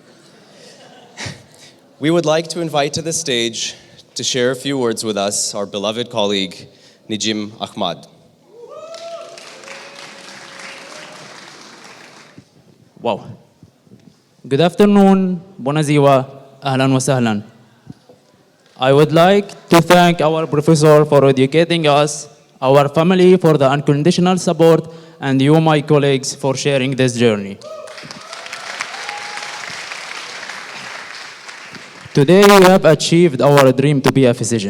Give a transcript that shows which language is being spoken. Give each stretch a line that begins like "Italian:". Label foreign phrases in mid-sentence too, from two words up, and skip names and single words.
English: We would like to invite to the stage to share a few words with us our beloved colleague, Nijim Ahmad. Wow. Good afternoon,
Romanian: bună ziua,
Arabic: أهلاً وسهلاً.
English: I would like to thank our professor for educating us, our family for the unconditional support, and you, my colleagues, for sharing this journey. Today we have achieved our dream to be a physician.